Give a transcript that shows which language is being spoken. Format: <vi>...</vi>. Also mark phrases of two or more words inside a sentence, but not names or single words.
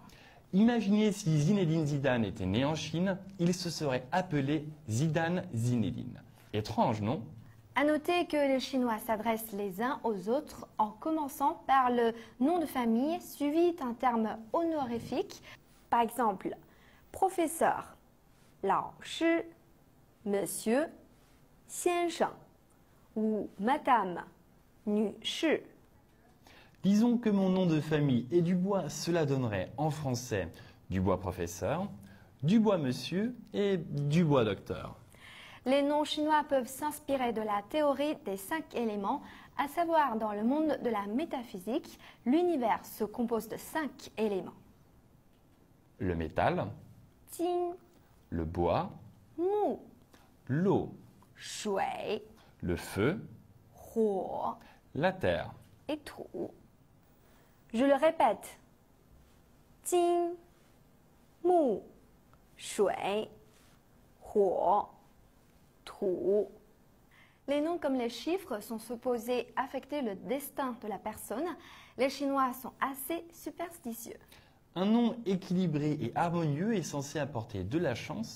<fr>Imaginez si Zinedine Zidane était né en Chine, il se serait appelé Zidane Zinedine. Étrange, non? À noter que les Chinois s'adressent les uns aux autres en commençant par le nom de famille suivi d'un terme honorifique. Par exemple, professeur,</fr> <zh>老师, monsieur, 先生,</zh> <fr>ou madame,</fr> <zh>女士.</zh> <fr>Disons que mon nom de famille est Dubois, cela donnerait en français Dubois professeur, Dubois monsieur et Dubois docteur. Les noms chinois peuvent s'inspirer de la théorie des 5 éléments, à savoir dans le monde de la métaphysique, l'univers se compose de 5 éléments. Le métal,</fr> <zh>金,</zh> <fr>le bois,</fr> <zh>木,</zh> <fr>l'eau,</fr> <zh>水,</zh> <fr>le feu,</fr> <zh>火</zh> <fr>la terre. et 土. Je le répète.</fr> <zh>金, 木, 水, 火, 土.</zh> <fr>Les noms comme les chiffres sont supposés affecter le destin de la personne. Les Chinois sont assez superstitieux. Un nom équilibré et harmonieux est censé apporter de la chance.</fr>